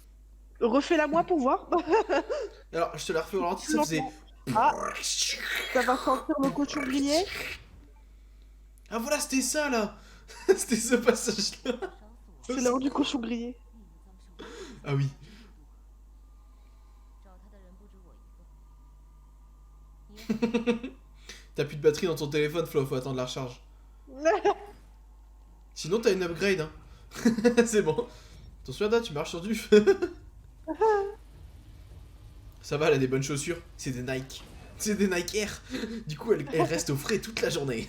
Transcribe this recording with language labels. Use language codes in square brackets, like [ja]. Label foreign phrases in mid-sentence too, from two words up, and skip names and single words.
[fr] Refais-la moi pour voir. Alors, je te la refais au ralenti, ça faisait. Ah, ça va sentir le cochon grillé. Ah voilà, c'était ça là. C'était ce passage là. C'est l'heure du cochon grillé. Ah oui. [zh] 找他的人不止我一个。 [fr] T'as plus de batterie dans ton téléphone, Flo, faut attendre la recharge. Sinon, t'as une upgrade, hein. C'est bon. Attention, Ada, tu marches sur du feu. Ça va, elle a des bonnes chaussures. C'est des Nike. C'est des Nike Air. Du coup, elle reste au frais toute la journée.